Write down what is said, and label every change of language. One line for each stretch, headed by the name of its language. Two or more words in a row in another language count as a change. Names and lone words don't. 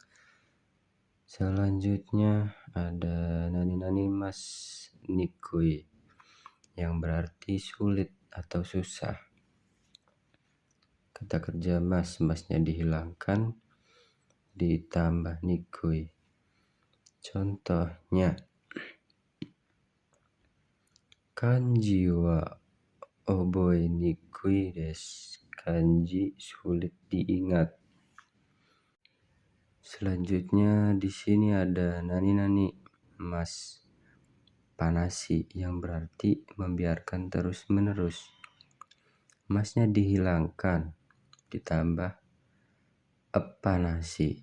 Indonesian: Selanjutnya ada
Japanese: 何ますにくい
Indonesian: yang berarti sulit atau susah. Kata kerja masnya dihilangkan ditambah nikui. Contohnya,
Japanese: 漢字は覚えにくいです,
Indonesian: kanji sulit diingat. Selanjutnya di sini ada
Japanese: 何々ますっぱなし
Indonesian: yang berarti membiarkan terus-menerus. Masnya dihilangkan ditambah panasi.